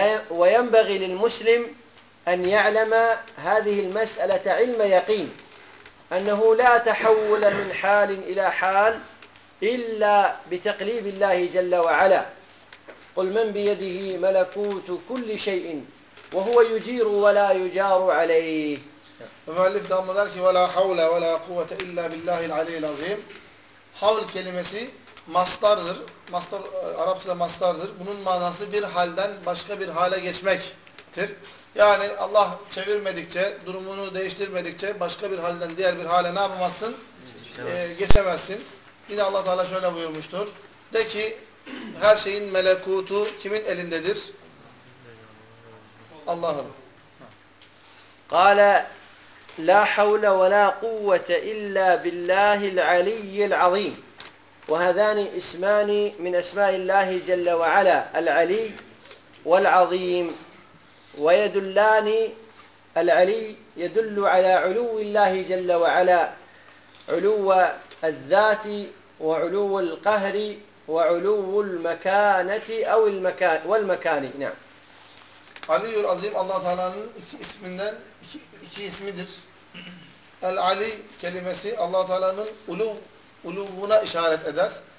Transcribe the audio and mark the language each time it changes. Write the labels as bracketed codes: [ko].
[ar] وينبغي للمسلم أن يعلم هذه المسألة علم يقين أنه لا تحول من حال إلى حال إلا بتقليب الله جل وعلا قل من بيده ملكوت كل شيء وهو يجير ولا يجار عليه [tr] Müellif devam eder ki [ar] وَلَا حَوْلَ وَلَا قُوَّةَ اِلَّا بِاللّٰهِ الْعَلِيِّ الْعَظِيمِ [tr] Havl kelimesi mastardır. Mastar, Arapçada mastardır. Bunun manası bir halden başka bir hale geçmektir. Yani Allah çevirmedikçe, durumunu değiştirmedikçe başka bir halden diğer bir hale ne yapamazsın? Geçemezsin. Yine Allah Teala şöyle buyurmuştur. De ki her şeyin melekutu kimin elindedir? Allah'ın. [ar] قَالَ لا حول ولا قوة إلا بالله العلي العظيم وهذان اسمان من أسماء الله جل وعلا العلي والعظيم ويدلان العلي يدل على علو الله جل وعلا علو الذات وعلو القهر وعلو المكانة أو المكان والمكان نعم [tr] علي العظيم الله تعالى اسمنا iki ismidir. El-Ali kelimesi Allah-u Teala'nın uluvuna işaret eder.